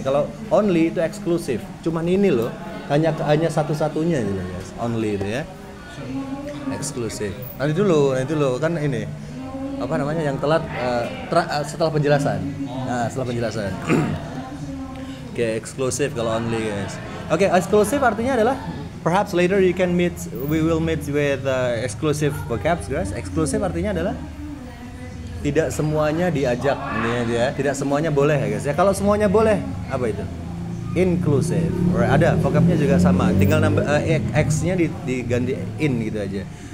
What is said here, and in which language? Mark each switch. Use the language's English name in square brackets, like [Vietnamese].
[Indonesian] Kalau only itu eksklusif. Cuman ini loh, hanya satu-satunya gitu guys. Only itu ya. Eksklusif. Nanti dulu kan ini apa namanya yang telat setelah penjelasan. Nah, setelah penjelasan. Eksklusif kalau only guys. Eksklusif artinya adalah [English] perhaps later we will meet with exclusive vocabs guys. [Indonesian] Eksklusif artinya adalah tidak semuanya diajak ini ya. Tidak semuanya boleh ya guys. Ya kalau semuanya boleh, apa itu? Inclusive. Ada vocabnya juga sama, tinggal nambah X-nya diganti in gitu aja.